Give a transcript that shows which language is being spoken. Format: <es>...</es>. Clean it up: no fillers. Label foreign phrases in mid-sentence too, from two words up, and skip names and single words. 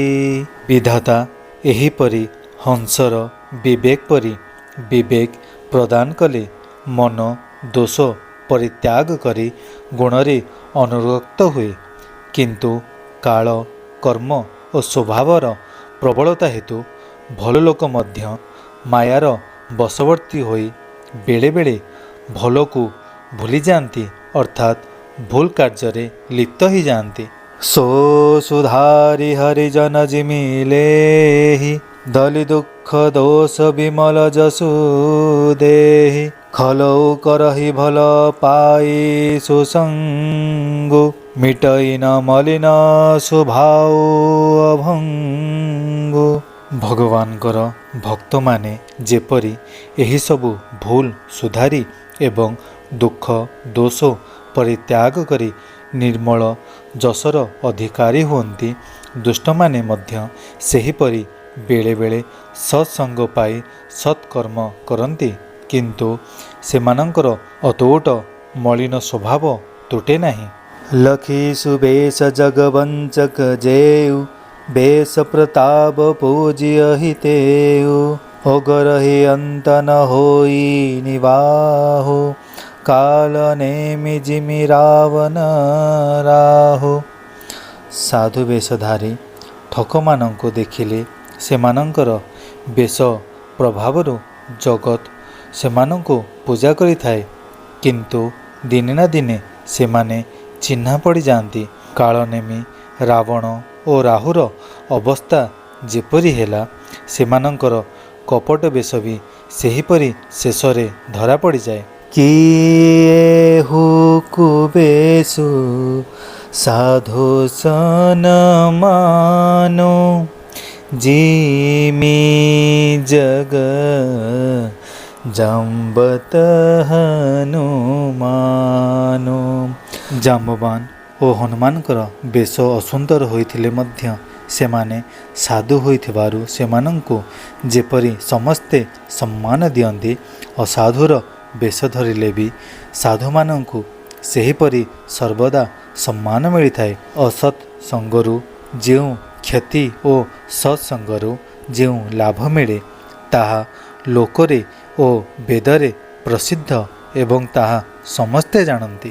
<or>ବିଧାତା ଏହିପରି ହଂସର ବିବେକ ପରି ବିବେକ ପ୍ରଦାନ କଲେ ମନ ଦୋଷ ପରିତ୍ୟାଗ କରି ଗୁଣରେ ଅନୁରକ୍ତ ହୁଏ, କିନ୍ତୁ କାଳ କର୍ମ ଓ ସ୍ୱଭାବର ପ୍ରବଳତା ହେତୁ ଭଲ ଲୋକ ମଧ୍ୟ ମାୟାର ବଶବର୍ତ୍ତୀ ହୋଇ ବେଳେ ବେଳେ ଭଲ କୁ ଭୁଲି ଯାଆନ୍ତି, ଅର୍ଥାତ ଭୁଲ କାର୍ଯ୍ୟ ଲିପ୍ତ ହି ଯାଆନ୍ତି।</or> <awa>सो सुधारी हरिजन जिमिले ही, दलि दुख दोष विमल जसु देहि। खलौ करहि भल पाई सुसंगु, मिटई न मलिन स्वभाव अभंगु।</awa> <or>ଭଗବାନଙ୍କର ଭକ୍ତ ମାନେ ଯେପରି ଏହି ସବୁ ଭୁଲ ସୁଧାରି ଏବଂ ଦୁଃଖ ଦୋଷ ପରିତ୍ୟାଗ କରି ନିର୍ମଳ ଯଶର ଅଧିକାରୀ ହୁଅନ୍ତି, ଦୁଷ୍ଟ ମାନେ ମଧ୍ୟ ସେହିପରି ବେଳେ ବେଳେ ସତ୍ସଙ୍ଗ ପାଇ ସତ୍କର୍ମ କରନ୍ତି, କିନ୍ତୁ ସେମାନଙ୍କର ଅତୁଟ ମଳିନ ସ୍ୱଭାବ ତୁଟେ ନାହିଁ।</or> <awa>लखी सुबेश जगवंचक जेउ, बेश प्रताप पूजिय हितेउ। अगरहि अंत न होई निवाहो, काल नेमि जिमि रावण राहो।</awa> <or>ସାଧୁ ବେଶଧାରୀ ଠକମାନଙ୍କୁ ଦେଖିଲେ ସେମାନଙ୍କର ବେଶ ପ୍ରଭାବରୁ ଜଗତ ସେମାନଙ୍କୁ ପୂଜା କରି ଥାଏ, କିନ୍ତୁ ଦିନେ ନା ଦିନେ ସେମାନେ ଚିହ୍ନା ପଡ଼ି ଯାଆନ୍ତି। କାଳନେମି ରାବଣ ଓ ରାହୁର ଅବସ୍ଥା ଯେପରି ହେଲା, ସେମାନଙ୍କର କପଟ ବେଶ ମଧ୍ୟ ସେହିପରି ଶେଷରେ ଧରା ପଡ଼ି ଯାଏ।</or> <awa>किए हुकुबेशु साधु सन मानो, जिमि जग जम्बत हनुमानो।</awa> <or>ଜାମ୍ବବାନ ଓ ହନୁମାନଙ୍କର ବେଶ ଅସୁନ୍ଦର ହୋଇଥିଲେ ମଧ୍ୟ ସେମାନେ ସାଧୁ ହୋଇଥିବାରୁ ସେମାନଙ୍କୁ ଯେପରି ସମସ୍ତେ ସମ୍ମାନ ଦିଅନ୍ତି, ଅସାଧୁର ବେଶ ଧରିଲେ ମଧ୍ୟ ସାଧୁମାନଙ୍କୁ ସେହିପରି ସର୍ବଦା ସମ୍ମାନ ମିଳିଥାଏ। ଅସତ୍ ସଙ୍ଗରୁ ଯେଉଁ କ୍ଷତି ଓ ସତ୍ସଙ୍ଗରୁ ଯେଉଁ ଲାଭ ମିଳେ, ତାହା ଲୋକରେ ଓ ବେଦରେ ପ୍ରସିଦ୍ଧ ଏବଂ ତାହା ସମସ୍ତେ ଜାଣନ୍ତି।</or>